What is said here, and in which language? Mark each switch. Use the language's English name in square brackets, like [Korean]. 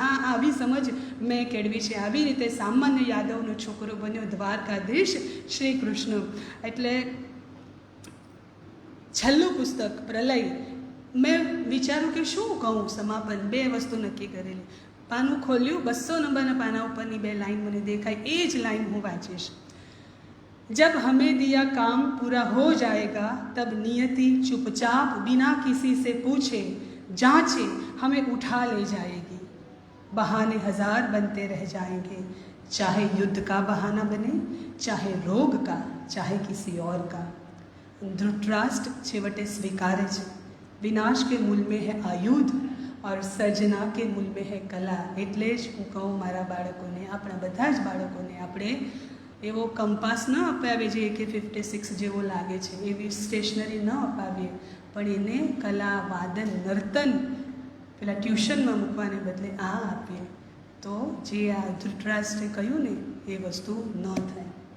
[Gujarati] આવી સમજ મેં કેળવી છે. આવી રીતે સામાન્ય યાદવનો છોકરો બન્યો દ્વારકાધીશ શ્રી કૃષ્ણ. એટલે છેલ્લું પુસ્તક પ્રલય. મેં વિચાર્યું કે શું કહું સમાપન. બે વસ્તુ નક્કી કરેલી. પાનું ખોલ્યું, 200 નંબરના પાના ઉપરની 2 લાઈન મને દેખાય. એ જ લાઈન હું વાંચીશ. [Hindi] जब हमें दिया काम पूरा हो जाएगा तब नियति चुपचाप बिना किसी से पूछे जांचे हमें उठा ले जाएगी. बहाने 1000 बनते रह जाएंगे, चाहे युद्ध का बहाना बने, चाहे रोग का, चाहे किसी और का. धृतराष्ट्र [Gujarati] छेवटे स्वीकारे છે [Hindi] विनाश के मूल में है आयुध और [Gujarati] સર્જના [Hindi] के मूल में है कला. [Gujarati] એટલે જ હું કહું મારા બાળકોને, આપણા બધા જ બાળકોને આપણે એવો કંપાસ ન અપાવીએ જે AK-56 જેવો લાગે છે, એવી સ્ટેશનરી ન અપાવીએ, પણ એને કલા, વાદન, નર્તન પેલા ટ્યુશનમાં મૂકવાને બદલે આ આપીએ તો જે આ ધૃતરાષ્ટ્રે કહ્યું ને એ વસ્તુ ન થાય.